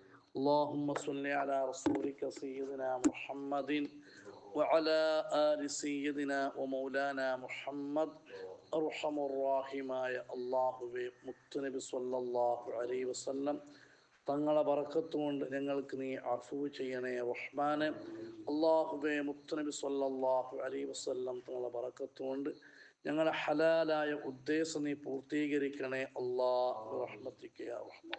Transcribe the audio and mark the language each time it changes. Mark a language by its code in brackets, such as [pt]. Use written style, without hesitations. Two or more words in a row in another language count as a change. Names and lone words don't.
[ar] اللهم صل على رسولك سيدنا محمد وعلى آل سيدنا ومولانا محمد أرحم الراحماയ [ml] അല്ലാഹുവേ മുത്തുനബി [ar] صلى الله عليه وسلم [ml] തങ്ങളെ ബറക്കത്തുകൊണ്ട് ഞങ്ങൾക്ക് നീ അഫൂ ചെയ്യണേ റഹ്മാനെ. അല്ലാഹുവേ മുത്തുനബി [ar] صلى الله عليه وسلم [ml] തങ്ങളെ ബറക്കത്തുകൊണ്ട് ഞങ്ങളുടെ ഹലാലായ ഉദ്ദേശം നീ പൂർത്തീകരിക്കണേ അല്ലാഹു [ar] رحمتك يا رحمن.